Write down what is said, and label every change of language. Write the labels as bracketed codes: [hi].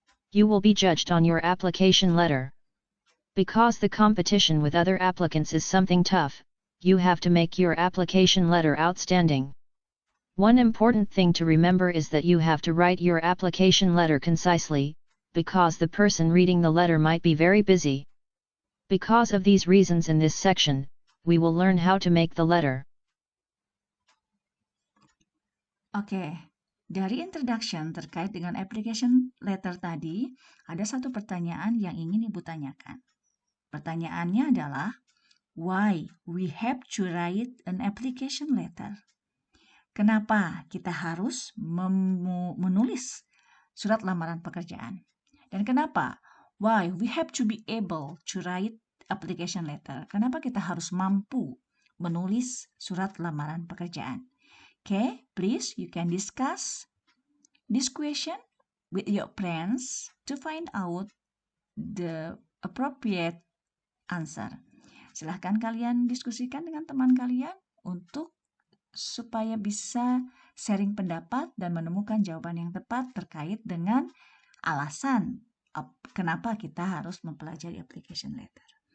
[en] You will be judged on your application letter. Because the competition with other applicants is something tough, you have to make your application letter outstanding. One important thing to remember is that you have to write your application letter concisely, because the person reading the letter might be very busy. Because of these reasons in this section, we will learn how to make the letter. [id] Oke, dari introduction terkait dengan application letter tadi, ada satu pertanyaan yang ingin Ibu tanyakan. Pertanyaannya adalah, [en] why we have to write an application letter? [id] Kenapa kita harus menulis surat lamaran pekerjaan? Dan kenapa? [en] Why we have to be able to write application letter? [id] Kenapa kita harus mampu menulis surat lamaran pekerjaan? [en] Okay, please you can discuss this question with your friends to find out the appropriate answer. [id] Silahkan kalian diskusikan dengan teman kalian untuk supaya bisa sharing pendapat dan menemukan jawaban yang tepat terkait dengan alasan kenapa kita harus mempelajari application letter.